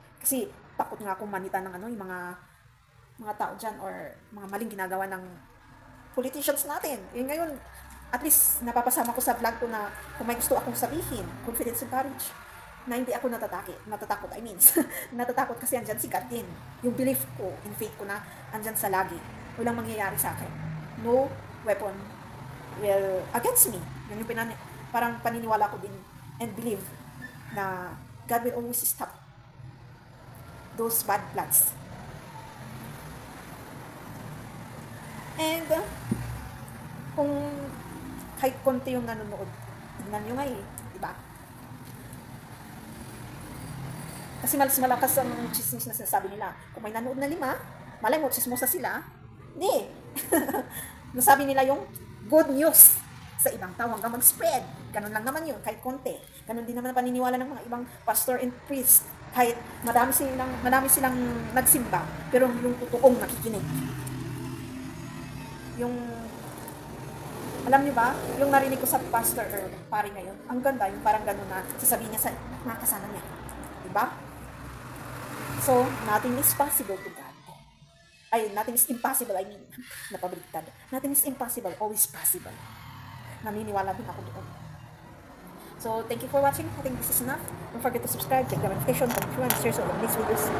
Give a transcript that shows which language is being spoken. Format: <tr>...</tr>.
<tl>Kasi takot nga akong manita ng yung mga tao dyan or mga maling ginagawa ng politicians natin. Ngayon, at least napapasama ko sa vlog ko na kung may gusto akong sabihin,</tl> <en>confidence and courage,</en> <tl>na hindi ako natatakot, natatakot kasi andyan si God din. Yung belief ko, in faith ko na andyan sa lagi. Walang mangyayari sa akin.</tl> <en>No weapon will against me.</en> <tl>Yun yung parang paniniwala ko din</tl> <en>and believe na God will always stop those bad plans.</en> <tl>And kung kahit konti yung nanonood, tignan nyo nga diba? Kasi mas malakas ang chismis na sinasabi nila. Kung may nanood na 5, malay mo, chismosa sila. Hindi. Nasabi nila yung good news sa ibang tao hanggang mag-spread. Ganun lang naman yun, kahit konti. Ganun din naman ang paniniwala ng mga ibang pastor and priest. Kahit marami silang nagsimba, pero yung totoong nakikinig. Yung, alam niyo ba, yung narinig ko sa pastor or pari ngayon, ang ganda, yung parang ganun na sasabihin niya sa mga kasama niya. Diba?</tl> <en>So, nothing is possible to God. Nothing is impossible,</en> <tl>napabaliktad.</tl> <en>Nothing is impossible, always possible.</en> <tl>Naniniwala din ako doon.</tl> <en>So, thank you for watching. I think this is enough. Don't forget to subscribe, click the notification, comment, share, so these videos.</en>